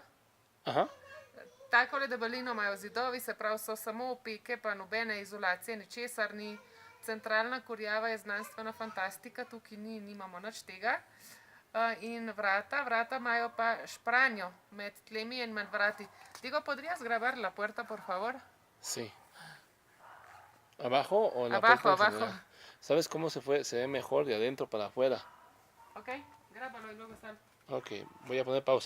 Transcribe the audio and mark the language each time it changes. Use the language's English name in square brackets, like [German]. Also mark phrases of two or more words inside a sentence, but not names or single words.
[Slovenian] Takole debelino imajo zidovi, se pravi, so samo opeke, pa nobene izolacije, ničesar ni. Centralna kurjava je znanstvena fantastika, tukaj nimamo nič tega. In vrata imajo pa špranjo med tlemi in med vrati. [Spanish] Diego, ¿podrías grabar la puerta, por favor? Sí. ¿Abajo o en la Abajo, puerta en abajo. general? ¿Sabes cómo se ve mejor de adentro para afuera? Ok, grábalo y luego sal. Ok, voy a poner pausa.